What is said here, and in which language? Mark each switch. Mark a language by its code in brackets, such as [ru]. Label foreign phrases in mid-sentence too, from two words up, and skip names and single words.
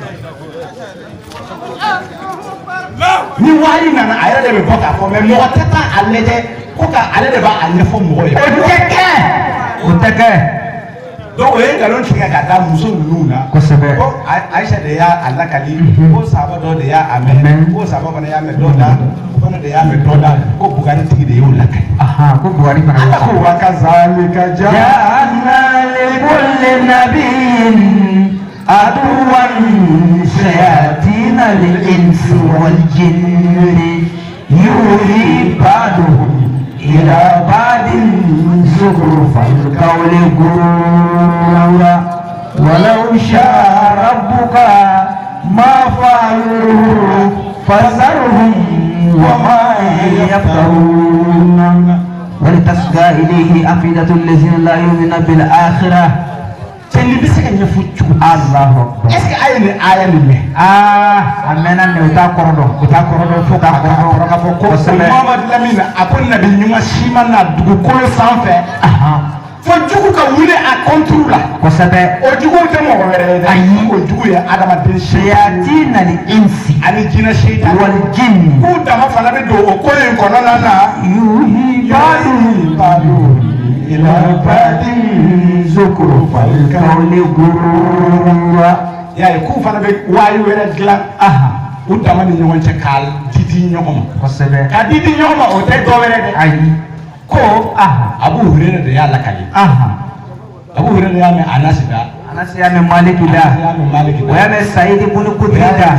[bm] ni wari nana a yɛrɛ de bɛ bɔ k'a fɔ mɛ mɔgɔ tɛ taa a lajɛ ko ka ale de b'a ɲɛfɔ mɔgɔw ye o tɛ kɛ donc o ye nkalon tigɛ ka da muso ninnu na kosɛbɛ ko ayisa de y'a lakali ko sahaba dɔ de y'a mɛn ko sahaba fana y'a mɛn dɔ da o fana de y'a mɛn dɔ da ko bugari tigi de y'o lakali ko buhari fana ala ko [ar] وكذلك جعلنا لكل نبي عدوا شياطين الإنس والجن يوحي بعضهم إلى بعد زخرف القول غرورا ولو شاء ربك ما فعلوه فذرهم وما يفترون ولتصغى إليه أفئدة الذين لا يؤمنون بالآخرة [bm] cɛnni bɛ se ka ɲɛfɔ cogo [ar] الله أكبر [fr] est ce que [bm] a ye nin aya nin mɛn a mɛnna nin o t'a kɔrɔ dɔn fo k'a kɔrɔ k'a fɔ ko Muhamadu Lamina a ko nabi ɲuman si ma na dugukolo sanfɛ fo jugu ka wuli a contre la kosɛbɛ o jugu tɛ mɔgɔ wɛrɛ ye dɛ ayi o jugu ye adamaden [ar] شياطين الإنس [bm] ani jinɛ seetan wal-jinni k'u dama fana bɛ don o ko in kɔnɔna na [ar] يوحي بعضهم إلى بعض زخرف القول غرورا [bm] y'a ye k'u fana bɛ waayu wɛrɛ dilan u dama ni ɲɔgɔn cɛ k'a didi ɲɔgɔn ma kosɛbɛ ka didi ɲɔgɔn ma o tɛ dɔ wɛrɛ dɛ ayi ko Abu Hurairah de y'a lakali Abu Hurairah y'a mɛn Anasi da Anasi y'a mɛn Maliki da o y'a mɛn Sayidi ibn Kudri da